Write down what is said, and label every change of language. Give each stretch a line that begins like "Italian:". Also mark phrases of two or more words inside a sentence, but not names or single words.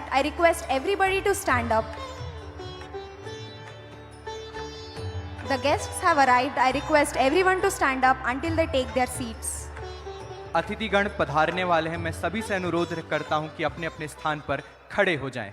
English: I request everybody to stand up. The guests have arrived. I request everyone to stand up until they take their seats.
Hindi: अतिथिगण पधारने वाले हैं। मैं सभी से अनुरोध करता हूं कि अपने अपने स्थान पर खड़े हो जाएं।